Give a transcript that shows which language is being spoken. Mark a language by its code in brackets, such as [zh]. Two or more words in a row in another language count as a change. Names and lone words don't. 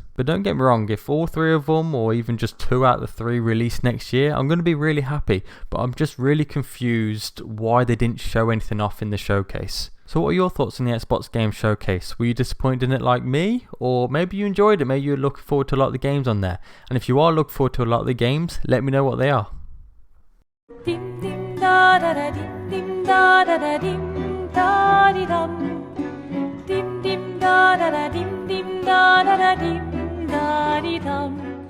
[en] But don't get me wrong, if all 3 of them, or even just 2 out of the 3 release next year, I'm going to be really happy. But I'm just really confused why they didn't show anything off in the showcase. So what are your thoughts on the Xbox Game Showcase? Were you disappointed in it like me? Or maybe you enjoyed it, maybe you're looking forward to a lot of the games on there. And if you are looking forward to a lot of the games, let me know what they are. Dim dim da da da dim dim da da da dim da di dum. Dim dim da da da dim dim da da da dim da di dum.